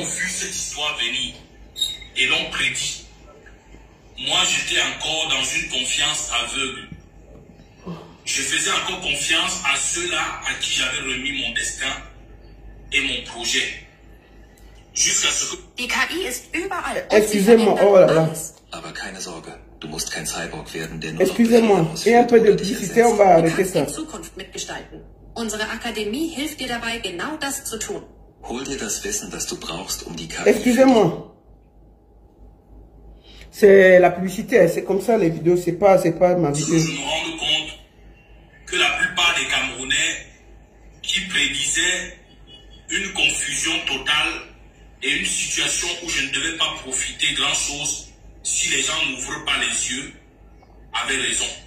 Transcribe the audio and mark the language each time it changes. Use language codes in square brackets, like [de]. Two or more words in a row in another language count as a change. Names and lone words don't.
[fr] On vu cette histoire venir et l'ont prédit. Moi, j'étais encore dans une confiance aveugle. Je faisais encore confiance à ceux-là à qui j'avais remis mon destin et mon projet. Jusqu'à ce que... [de] Die KI ist überall. [fr] Excusez-moi, oh là là. [de] Aber keine Sorge, du musst kein Cyborg werden, der nur [fr] Excusez-moi, et un peu de publicité, on va arrêter ça. [de] Die Zukunft mitgestalten. Unsere Akademie hilft dir dabei, genau das zu tun. Hol dir das Wissen, das du brauchst, um die KI... [fr] Excusez-moi. C'est la publicité, c'est comme ça les vidéos, c'est pas ma vidéo. Je me rends compte que la plupart des Camerounais qui prédisaient une confusion totale et une situation où je ne devais pas profiter grand-chose si les gens n'ouvrent pas les yeux avaient raison.